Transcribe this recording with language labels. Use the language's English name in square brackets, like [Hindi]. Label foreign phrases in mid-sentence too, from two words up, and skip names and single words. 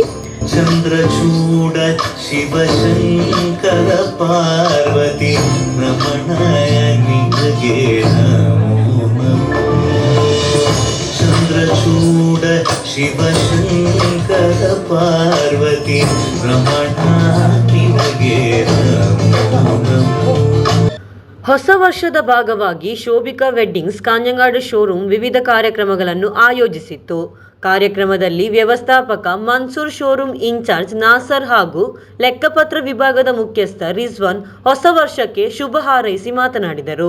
[Sanskrit] ചന്ദ്രചൂഡ ശിവശങ്കര പാർവതി രമണായ നിജഗേ നമോ നമോ. ചന്ദ്രചൂഡ ശിവശങ്കര പാർവതി രമണായ നിജഗേ നമോ നമോ. [Kannada] ಹೊಸ ವರ್ಷದ ಭಾಗವಾಗಿ ಶೋಭಿಕಾ ವೆಡ್ಡಿಂಗ್ಸ್ ಕಾಂಜಂಗಾಡು ಶೋರೂಮ್ ವಿವಿಧ ಕಾರ್ಯಕ್ರಮಗಳನ್ನು ಆಯೋಜಿಸಿತ್ತು. ಕಾರ್ಯಕ್ರಮದಲ್ಲಿ ವ್ಯವಸ್ಥಾಪಕ ಮನ್ಸೂರ್, ಶೋರೂಮ್ ಇನ್ಚಾರ್ಜ್ ನಾಸರ್ ಹಾಗೂ ಲೆಕ್ಕಪತ್ರ ವಿಭಾಗದ ಮುಖ್ಯಸ್ಥ ರಿಜ್ವಾನ್ ಹೊಸ ವರ್ಷಕ್ಕೆ ಶುಭ ಹಾರೈಸಿ ಮಾತನಾಡಿದರು.